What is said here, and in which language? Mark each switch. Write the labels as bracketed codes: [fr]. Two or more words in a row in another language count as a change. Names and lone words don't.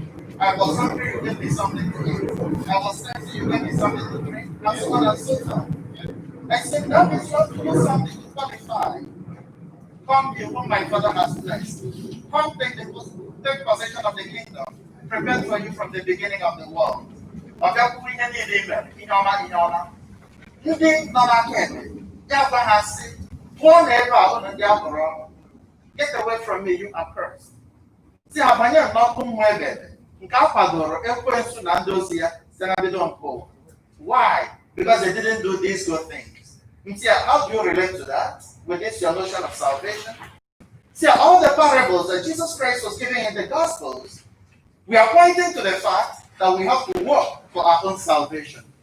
[en] I was hungry, you gave me something to eat. I was thirsty, you gave me something to drink. And so on and so forth. I said, that means you have to do something to qualify. Come, you whom my Father has blessed. Come, take possession of the kingdom, prepared for you from the beginning of the world. [ig] Ndị nọ n'aka ebe ya gwa ha sị pụọ n'ebe a ụnụ ndị akpọrọ ọnụ [en] Get away from me, you accursed. See, [ig] abanye n'ọkụ mmụọ ebere nke a kwadoro ekwensu na ndị ozi ya site na mbido nke ụwa. [en] Why? Because they didn't do these good things. See, how do you relate to that with this your notion of salvation? See, all the parables that Jesus Christ was giving in the Gospels, we are pointing to the fact that we have to work for our own salvation.